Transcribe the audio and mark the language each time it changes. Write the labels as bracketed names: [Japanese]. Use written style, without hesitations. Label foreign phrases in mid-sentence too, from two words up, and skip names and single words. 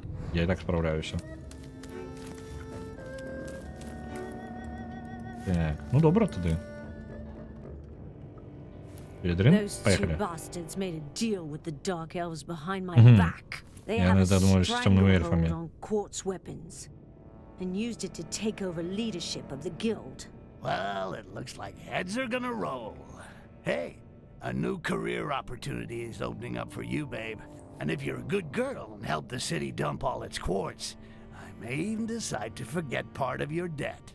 [Belarusian] Я і так спраўляюся. Так, ну добра тады. [Russian] Хелідрин, поехали. [Belarusian] Яны задумались з цёмнымі эльфамі. [English] And used it to take over leadership of the guild. Well, it looks like heads are gonna roll. Hey, a new career opportunity is opening up for you, babe. And if you're a good girl and help the city dump all its quartz, I may even decide to forget part of your debt.